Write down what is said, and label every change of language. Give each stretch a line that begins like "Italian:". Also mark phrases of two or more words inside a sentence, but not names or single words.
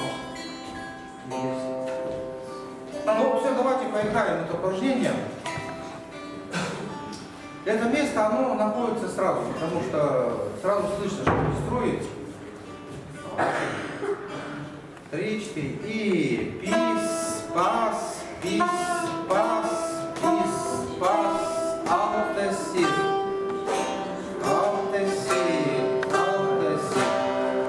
Russian: Есть. Ну, все, давайте поиграем это упражнение. Это место, оно находится сразу, потому что сразу слышно, что он строит. 3, 4. И пис, пас, пис, пас, пис, пас, алтесир. Алтесир, алтесир.